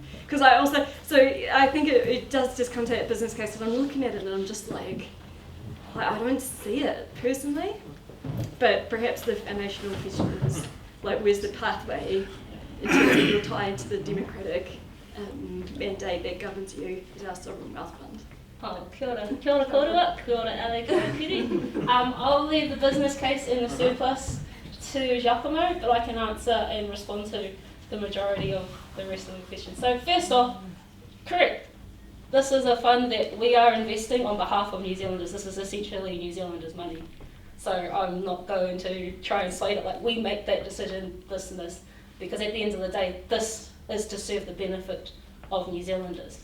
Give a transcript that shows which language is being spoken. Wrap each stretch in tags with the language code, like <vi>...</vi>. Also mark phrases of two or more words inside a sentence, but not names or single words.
<en>Because I think it does just come to that business case, and I'm looking at it and I'm just like I don't see it personally. But perhaps the foundational question is, like, where's the pathway in terms of your tie to the democratic mandate that governs you as our Sovereign Wealth Fund?</en> <mi>Oh, kia ora kōrua, kia ora ale, kia ora kiri.</mi> <en>I'll leave the business case and the surplus to Giacomo, but I can answer and respond to the majority of the rest of the questions. So first off, correct. This is a fund that we are investing on behalf of New Zealanders. This is essentially New Zealanders' money. So I'm not going to try and slate it like we make that decision, this and this, because at the end of the day, this is to serve the benefit of New Zealanders.</en>